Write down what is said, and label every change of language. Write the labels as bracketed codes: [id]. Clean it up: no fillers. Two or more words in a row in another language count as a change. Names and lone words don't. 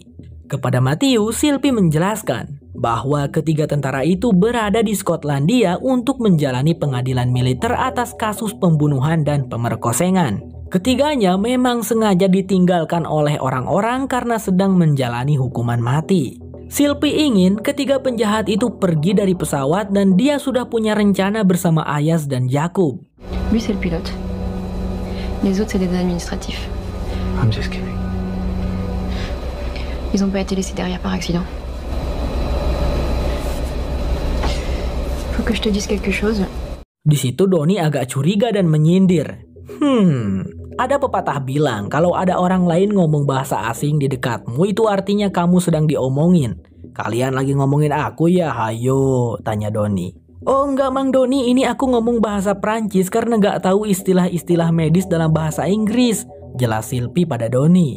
[id] Kepada Matthew, Sylvie menjelaskan bahwa ketiga tentara itu berada di Skotlandia untuk menjalani pengadilan militer atas kasus pembunuhan dan pemerkosengan. Ketiganya memang sengaja ditinggalkan oleh orang-orang karena sedang menjalani hukuman mati. Sylvie ingin ketiga penjahat itu pergi dari pesawat dan dia sudah punya rencana bersama Ayaz dan Jakub. [fr] Lui c'est le pilote. Les autres c'est des administratifs. [en] I'm just kidding. [fr] Ils ont pas été laissés derrière par accident. Faut que je te dise quelque chose. [id] Di situ Donnie agak curiga dan menyindir. Ada pepatah bilang kalau ada orang lain ngomong bahasa asing di dekatmu itu artinya kamu sedang diomongin. Kalian lagi ngomongin aku ya, hayo, tanya Donnie. Oh enggak Mang Donnie, ini aku ngomong bahasa Prancis karena gak tahu istilah-istilah medis dalam bahasa Inggris, jelas Sylvie pada Donnie.